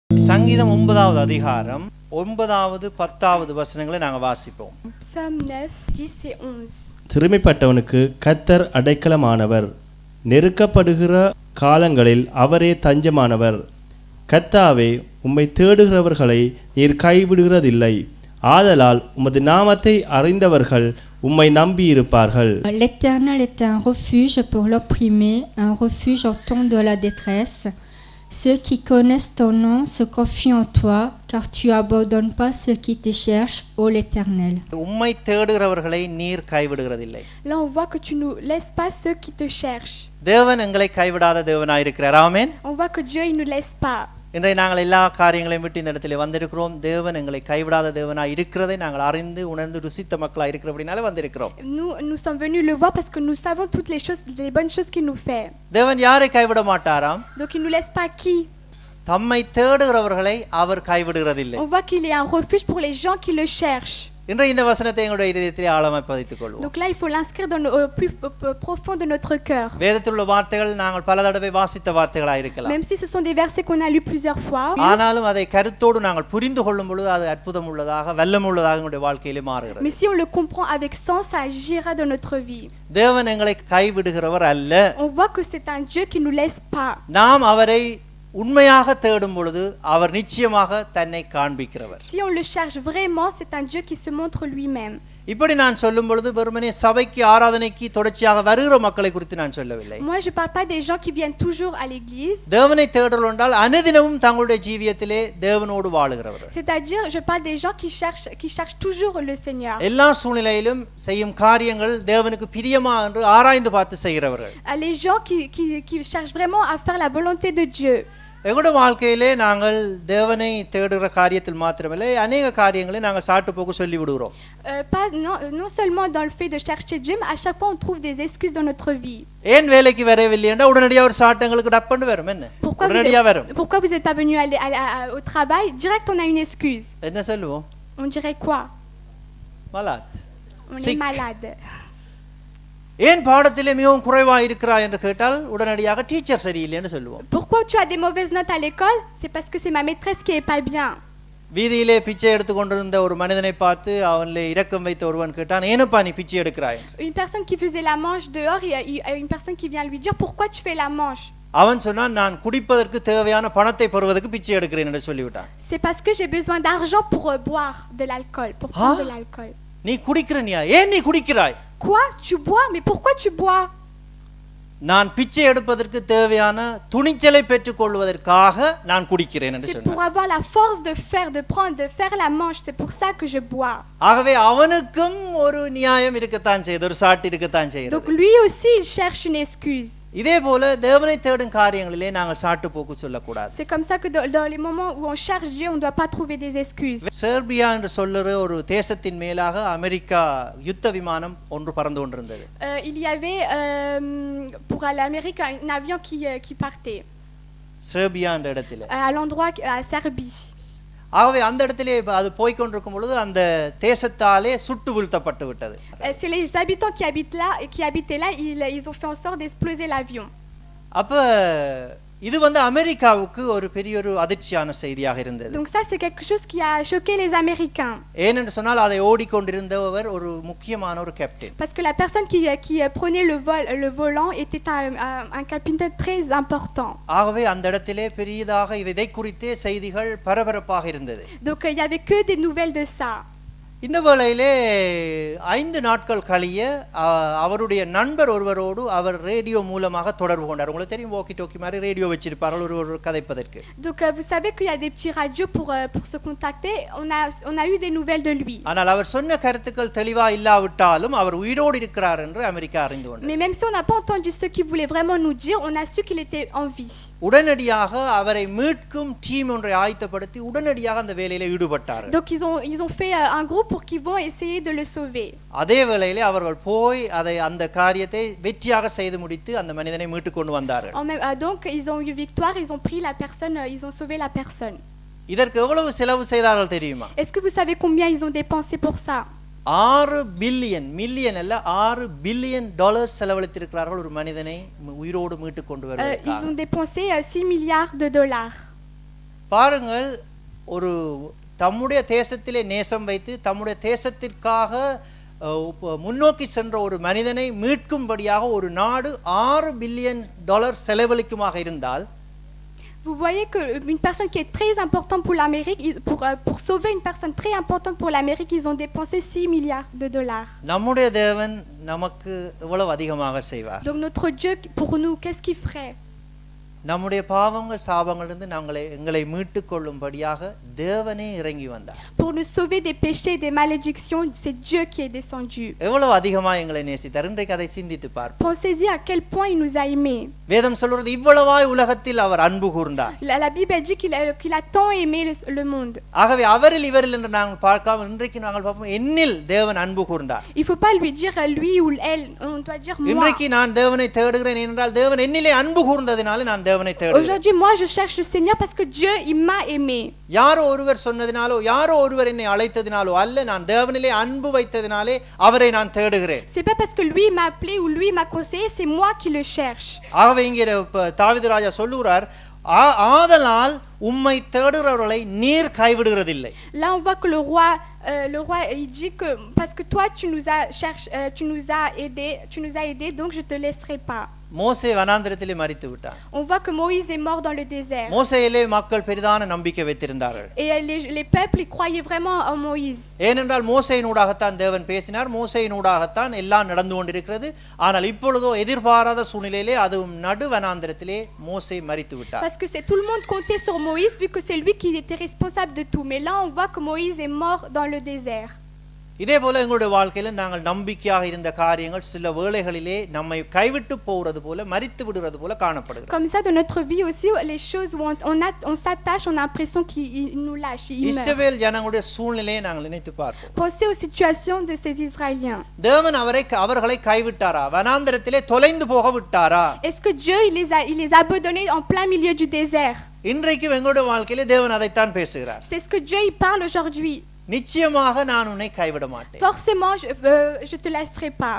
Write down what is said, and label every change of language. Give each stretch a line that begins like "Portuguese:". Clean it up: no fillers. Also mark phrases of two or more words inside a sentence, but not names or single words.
Tamil: சங்கீதம் 9வது அதிகாரம் 9வது 10வது வசனங்களை நாங்க வாசிப்போம்.
French: Psaume 9, 10 et 11.
Tamil: சிறுமைப்பட்டவனுக்கு கர்த்தர் அடைக்கலமானவர், நெருக்கப்படுகிற காலங்களில் அவரே தஞ்சமானவர். கர்த்தாவே, உம்மை தேடுகிறவர்களை நீர் கைவிடுகிறதில்லை, ஆதலால் உமது நாமத்தை அறிந்தவர்கள் உம்மை நம்பியிருப்பார்கள்.
French: L'Éternel est un refuge pour l'opprimé, un refuge au temps de la détresse. Ceux qui connaissent ton nom se confient en toi, car tu abandonnes pas ceux qui te cherchent, ô l'Éternel.
Tamil: உம்மை தேடுகிறவர்களை நீர் கைவிடுகிறதில்லை.
French: Là, on voit que tu ne laisses pas ceux qui te cherchent.
Tamil: தேவன் எங்களை கைவிடாத தேவனாயிருக்கிறார். ஆமென்.
French: On voit que Dieu, il ne nous laisse pas.
Tamil: இன்றைய நாங்கள் எல்லா காரியங்களையும் விட்டு இந்த இடத்துல வந்திருக்கிறோம். தேவன் எங்களை கைவிடாத தேவனாய் இருக்கிறதை நாங்கள் அறிந்து உணர்ந்து ருசித்த மக்களாக இருக்கிறபடினால வந்திருக்கிறோம்.
French: Nous sommes venus le voir parce que nous savons toutes les choses, les bonnes choses qu'il nous fait.
Tamil: தேவன் யாரை கைவிட மாட்டாராம்?
French: Donc il nous laisse pas qui?
Tamil: தம்மை தேடுகிறவர்களை அவர் கைவிடுகிறதில்லை.
French: On voit qu'il est un refuge pour les gens qui le cherchent.
Tamil: இன்றைய இந்த வசனத்தை எங்களுடைய இதயத்திலே ஆழமாய் பதித்துக் கொள்வோம்.
French: Donc là, il faut l'inscrire dans au plus profond de notre cœur.
Tamil: வேதத்தில் உள்ள வார்த்தைகள் நாங்கள் பல தடவை வாசித்த வார்த்தைகளாக இருக்கலாம்.
French: Même si ce sont des versets qu'on a lus plusieurs fois.
Tamil: ஆனாலும் அதை கருத்தோடு நாங்கள் புரிந்து கொள்ளும் பொழுது அது அற்புதம் உள்ளதாக வல்லமை உள்ளதாக எங்களுடைய வாழ்க்கையிலே மாறுகிறது.
French: Mais si on le comprend avec sens, ça agira dans notre vie.
Tamil: தேவன் எங்களை கைவிடுகிறவர் அல்ல.
French: On voit que c'est un Dieu qui nous laisse pas.
Tamil: நாம் அவரை உண்மையாக தேடும் பொழுது அவர் நிச்சயமாக தன்னை காண்பிக்கிறவர்.
French: Si on le cherche vraiment, c'est un Dieu qui se montre lui-même.
Tamil: இப்படி நான் சொல்லும் பொழுது வெறுமனே சபைக்கு ஆராதனைக்கு தொடர்ச்சியாக வருகிற மக்களை குறித்து நான் சொல்லவில்லை.
French: Moi, je parle pas des gens qui viennent toujours à l'église.
Tamil: தேவனை தேடுதல் என்றால் அனுதினமும் தங்களுடைய ஜீவியத்திலே தேவனோடு வாழுகிறவர்கள்.
French: C'est-à-dire, je parle des gens qui cherchent toujours le Seigneur.
Tamil: எல்லா சூழ்நிலையிலும் செய்யும் காரியங்கள் தேவனுக்கு பிரியமா என்று ஆராய்ந்து பார்த்து செய்கிறவர்கள்.
French: Les gens qui cherchent vraiment à faire la volonté de Dieu.
Tamil: எங்களுடைய வாழ்க்கையிலே நாங்கள் தேவனை தேடுகிற காரியத்தில் மாத்திரமில்லை, அநேக காரியங்களை நாங்கள் சாட்டு போக்கு சொல்லி விடுகிறோம்.
French: Non seulement dans le fait de chercher Dieu, mais à chaque fois on trouve des excuses dans notre vie.
Tamil: ஏன் வேலைக்கு வரவில்லை என்றால் உடனடியாக ஒரு சாட்டு எங்களுக்கு டப்பண்டு வரும். என்ன உடனடியாக வரும்?
French: Pourquoi vous n'êtes pas venu au travail? Direct on a une excuse.
Tamil: என்ன சொல்லுவோம்?
French: On dirait quoi? மலாத். On est malade.
Tamil: ஏன் பாடத்திலே மிகவும் குறைவாக இருக்கிறாய் என்று கேட்டால் உடனடியாக டீச்சர் சரியில்லைன்னு சொல்லுவோம்.
French: Pourquoi tu as des mauvaises notes à l'école? C'est parce que c'est ma maîtresse qui est pas bien.
Tamil: வீதியிலே பிச்சை எடுத்து கொண்டிருந்த ஒரு மனிதனை பார்த்து அவனிலே இரக்கம் வைத்த ஒருவன் கேட்டான், ஏனப்பா நீ பிச்சை எடுக்கிறாய்?
French: Une personne qui faisait la manche dehors, il y a une personne qui vient lui dire pourquoi tu fais la manche?
Tamil: அவன் சொன்னான், நான் குடிப்பதற்கு தேவையான பணத்தை பெறுவதற்கு பிச்சை எடுக்கிறேன் என்று சொல்லிவிட்டான்.
French: C'est parce que j'ai besoin d'argent pour boire de l'alcool, pour prendre de l'alcool.
Tamil: நீ குடிக்கிறனியா? ஏன் நீ குடிக்கிறாய்?
French: Quoi? Tu bois? Mais pourquoi tu bois?
Tamil: நான் பிச்சை எடுப்பதற்கு தேவையான துணிச்சலை பெற்றுக் கொள்வதற்காக நான் குடிக்கிறேன் என்று சொன்னான்.
French: C'est
Tamil: சொன்னான்.
French: pour avoir la force de faire la manche, c'est pour ça que je bois.
Tamil: ஆகவே அவனுக்கும் ஒரு நியாயம் இருக்கத்தான் செய்து, ஒரு சாட்டு இருக்கத்தான் செய்து.
French: Donc lui aussi il cherche une excuse.
Tamil: இதே போல தேவனை தேடும் காரியங்களிலே நாங்கள் சாட்டு போக்கு சொல்லக்கூடாது.
French: C'est comme ça que dans les moments où on cherche Dieu, on ne doit pas trouver des excuses.
Tamil: செர்பியா என்று சொல்லுற ஒரு தேசத்தின் மேலாக அமெரிக்கா யுத்த விமானம் ஒன்று பறந்து கொண்டிருந்தது.
French: Il y avait pour l'Amérique un avion qui partait.
Tamil: செர்பியா என்ற இடத்திலே.
French: À l'endroit à Serbie.
Tamil: ஆகவே அந்த இடத்திலே அது போய் கொண்டிருக்கும் பொழுது அந்த தேசத்தாலே சுட்டு வீழ்த்தப்பட்டு விட்டது.
French: C'est les habitants qui habitaient là, ils ont fait en sorte d'exploser l'avion.
Tamil: அப்ப இது அமெரிக்காவுக்கு ஒரு பெரிய ஒரு அதிர்ச்சியான செய்தியாக இருந்தது.
French: Donc ça c'est quelque chose qui a choqué les Américains.
Tamil: ஏனென்று சொன்னால் அதை ஓடிக்கொண்டிருந்தவர் ஒரு முக்கியமான ஒரு கேப்டன்.
French: Parce que la personne qui prenait le volant était un capitaine très important.
Tamil: ஆகவே அந்த இடத்திலே பெரியதாக இதை குறித்தே செய்திகள் பரபரப்பாக இருந்தது.
French: Donc il y avait que des nouvelles de ça.
Tamil: இந்த வேளையிலே 5 நாட்கள் கழிய அவருடைய நண்பர் ஒருவரோடு அவர் ரேடியோ மூலமாக தொடர்பு கொண்டார். உங்களுக்கு தெரியும்,
English: walkie talkie
Tamil: மாதிரி ரேடியோ வச்சிருப்பார்கள் ஒரு கதைப்பதற்கு.
French: Donc vous savez qu'il y a des petits radios pour se contacter. On a eu des nouvelles de lui.
Tamil: ஆனால் அவர் சொன்ன கருத்துக்கள் தெளிவா இல்லாவிட்டாலும் அவர் உயிரோடு இருக்கிறார் என்று அமெரிக்கா அறிந்து கொண்டது.
French: Mais même si on n'a pas entendu ce qu'il voulait vraiment nous dire, on a su qu'il était en vie.
Tamil: உடனடியாக அவரை மீட்கும் டீம் ஒன்றை ஆயத்தப்படுத்தி உடனடியாக அந்த வேலையில ஈடுபட்டார்கள்.
French: Donc ils ont fait un groupe pour qu'ils vont essayer de le sauver.
Tamil: அதே வேளையிலே அவர்கள் போய் அந்த காரியத்தை வெற்றியாக செய்து முடித்து அந்த மனிதனை மீட்டு கொண்டு வந்தார்கள்.
French: Donc ils ont eu victoire, ils ont pris la personne, ils ont sauvé la personne.
Tamil: இதற்கு எவ்வளவு செலவு செய்தார்கள் தெரியுமா?
French: Est-ce que vous savez combien ils ont dépensé pour ça?
Tamil: 6 பில்லியன், மில்லியன் அல்ல, 6 பில்லியன் டாலர் செலவழித்திருக்கிறார்கள் ஒரு மனிதனை உயிரோடு மீட்டு கொண்டு வருவதற்காக.
French: Ils ont dépensé 6 milliards de dollars.
Tamil: பாருங்கள், ஒரு தம்முடைய தேசத்திலே நேசம் வைத்து தம்முடைய தேசத்திற்காக முன்னோக்கி சென்ற ஒரு மனிதனை மீட்கும்படியாக ஒரு நாடு $6 பில்லியன் செலவழிக்குமாக இருந்தால்,
French: Vous voyez qu'une personne qui est très importante pour l'Amérique, pour sauver une personne très importante pour l'Amérique, ils ont dépensé $6 milliards.
Tamil: நம்முடைய தேவன் நமக்கு எவ்வளவு அதிகமாக செய்வார்?
French: Donc notre Dieu, pour nous, qu'est-ce qu'il ferait?
Tamil: நம்முடைய பாவங்கள் சாபங்களிலிருந்து எங்களை மீட்டுக் கொள்ளும்படியாக தேவனே இறங்கி வந்தார்.
French: Pour nous sauver des péchés et des malédictions, c'est Dieu qui est descendu.
Tamil: எவ்வளவு அதிகமாக எங்களை நேசித்தார். இன்றைக்கு அதை சிந்தித்து பார்ப்போம்.
French: Pensez-y à quel point il nous a aimés.
Tamil: வேதம் சொல்றது இவ்வளவாய் உலகத்தில் அவர் அன்பு கூர்ந்தார்.
French: La Bible dit qu'il a tant aimé le monde.
Tamil: ஆகவே அவரில் இவரில் என்று நாங்கள் பார்க்காம இன்றைக்கு நாங்கள் பார்ப்போம், என்னில் தேவன் அன்பு கூர்ந்தார்.
French: Il faut pas lui dire lui ou elle, on doit dire moi.
Tamil: இன்றைக்கு நான் தேவனை தேடுகிறேன் என்றால் தேவன் என்னிலே அன்பு கூர்ந்ததினாலே நான் தேவனை தேடுகிறேன்.
French: Aujourd'hui moi je cherche le Seigneur parce que Dieu il m'a aimé.
Tamil: யாரோ ஒருவர் சொன்னதினாலோ யாரோ ஒருவர் என்னை அழைத்ததினாலோ அல்ல, நான் தேவனிலே அன்பு வைத்ததினாலே அவரை நான் தேடுகிறேன்.
French: C'est pas parce que lui m'a appelé ou lui m'a conseillé, c'est moi qui le cherche.
Tamil: ஆகவே இங்கே தாவீது ராஜா சொல்லுகிறார், ஆதலால் உம்மை தேடுகிறவர்களை நீர் கைவிடுகிறதில்லை.
French: Là on voit que le roi il dit que parce que toi tu nous as aidé, donc je te laisserai pas.
Tamil: மோசே வனாந்திரத்திலே மரித்து விட்டான்.
French: On voit que Moïse est mort dans le désert.
Tamil: மோசேயிலே மக்கள் பெரிதான நம்பிக்கை வைத்திருந்தார்கள்.
French: Et les peuples ils croyaient vraiment en Moïse.
Tamil: ஏனென்றால் மோசேயினூடாகத்தான் தேவன் பேசினார், மோசேயினூடாகத்தான் எல்லாம் நடந்து கொண்டிருக்கிறது. ஆனால் இப்பொழுதோ எதிர்பாராத சூழ்நிலையிலே அதுவும் நடு வனாந்திரத்திலே மோசே மரித்து விட்டார்.
French: Parce que c'est tout le monde comptait sur Moïse vu que c'est lui qui était responsable de tout. Mais là on voit que Moïse est mort dans le désert.
Tamil: இதே போல எங்களுடைய வாழ்க்கையில நாங்கள் நம்பிக்கையாக இருந்த காரியங்கள் சில வேளைகளிலே நம்மை கைவிட்டு போகிறது போல மரித்து விடுகிறது போல காணப்படுகிறது.
French: Comme ça dans notre vie aussi les choses où on s'attache, on a l'impression qu'il nous lâche, il meurt.
Tamil: இஸ்ரவேல் ஜனங்களுடைய சூழ்நிலையை நாங்கள் நினைத்து பார்ப்போம்.
French: Pensez aux situations de ces Israéliens.
Tamil: தேவன் அவர்களை கைவிட்டாரா? வனாந்திரத்திலே தொலைந்து போக விட்டாரா?
French: Est-ce que Dieu il les a abandonnés en plein milieu du désert?
Tamil: இன்றைக்கு எங்களுடைய வாழ்க்கையிலே தேவன் அதைத்தான் பேசுகிறார்.
French: C'est ce que Dieu il parle aujourd'hui.
Tamil: நிச்சயமாக நான் உன்னை கைவிட மாட்டேன்.
French: Forcément je te laisserai pas.